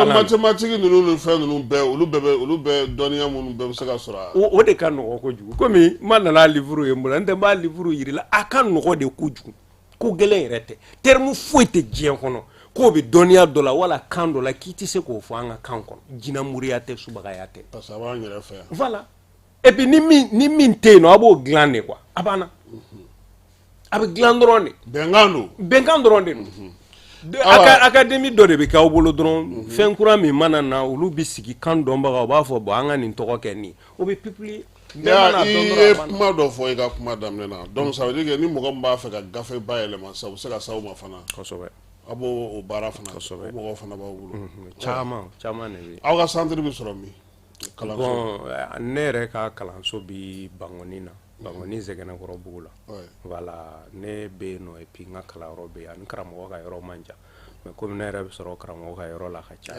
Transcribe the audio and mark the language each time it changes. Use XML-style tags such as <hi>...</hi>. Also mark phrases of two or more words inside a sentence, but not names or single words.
<bm>na mathématique ninnu ni fɛn ninnu bɛɛ olu bɛɛ dɔnniya minnu bɛɛ bɛ se ka sɔrɔ o de ka nɔgɔ kojugu komi n ma nana livre ye n bolo n tɛ n b'a livre yiri la a ka nɔgɔ de kojugu ko gɛlɛn yɛrɛ tɛ terme foyi tɛ diɲɛ kɔnɔ k'o bɛ dɔnniya dɔ la wala kan dɔ la k'i tɛ se k'o fɔ an ka kan kɔnɔ jinɛmuriya tɛ subagaya tɛ parce que a b'an yɛrɛ fɛ yan voilà</bm> <fr>et puis</fr> <bm>ni min tɛ yen nɔ a b'o dilan de quoi a banna a bɛ dilan dɔrɔn de bɛnkan dɔrɔn de don académie dɔ de bɛ k'aw bolo dɔrɔn fɛn kura min mana na olu bɛ sigi kan dɔnbagaw u b'a fɔ bon an ka nin tɔgɔ kɛ nin o bɛ publier i ye kuma dɔ fɔ i ka kuma daminɛ na</bm> <fr>donc ça veut dire que</fr> <bm>ni mɔgɔ min b'a fɛ ka gafe bayɛlɛma sisan u bɛ se ka s'aw ma fana kosɛbɛ a b'o baara fana o mɔgɔw fana b'aw bolo caman de bɛ aw ka centre bɛ sɔrɔ min kalanso bon ne yɛrɛ ka kalanso bɛ Bangoni na Bangoni Zɛgɛnɛkɔrɔbugu la voilà ne bɛ yen nɔ</bm> <fr>et puis</fr> <bm>n ka kalanyɔrɔ bɛ yen ani karamɔgɔ ka yɔrɔ man jan mais komi ne yɛrɛ bɛ sɔrɔ karamɔgɔ ka yɔrɔ la ka caya</bm>